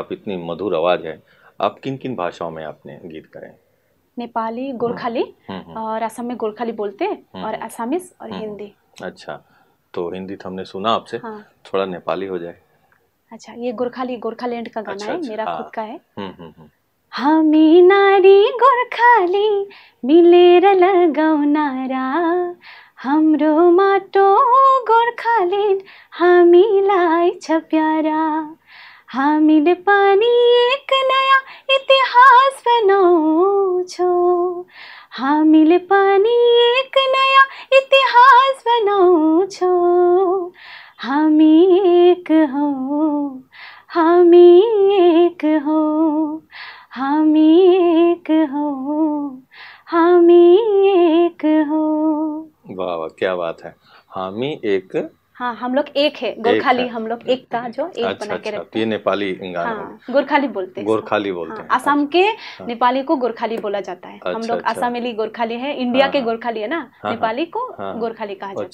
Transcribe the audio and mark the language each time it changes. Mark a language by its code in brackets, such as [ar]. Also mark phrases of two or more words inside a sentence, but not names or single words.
[hi] आप इतनी मधुर आवाज है, आप किन किन भाषाओं में आपने गीत गाए? नेपाली, गोरखाली, और असम में गोरखाली बोलते हैं, और असमीज और हिंदी। अच्छा, तो हिंदी तो हमने सुना आपसे, थोड़ा नेपाली हो जाए। अच्छा, ये गोरखालैंड का गाना है, मेरा खुद का है। [ne] हामी नारी गोर्खाली मिलेर लगाउँ नारा, हाम्रो माटो गोर्खाल्यान्ड हामीलाई छ प्यारा। हामीले पनि एक नयाँ इतिहास बनाउँछौँ, हामीले पनि एक नयाँ इतिहास बनाउँछौँ। हामी एक हौँ, हामी एक हौँ, हामी एक हौँ, हामी एक हौँ। [hi] वाह वाह, क्या बात है। [ne] हामी एक, [hi] हाँ, हम लोग एक है, गोरखाली हम लोग एकता जो एक बना के रखते हैं। ये नेपाली गाना। हाँ, गोरखाली बोलते हैं, गोरखाली बोलते हैं। असम के नेपाली को गोरखाली बोला जाता है। हम लोग असमीली गोरखाली है, इंडिया के गोरखाली है ना, नेपाली को गोरखाली कहा जाता है।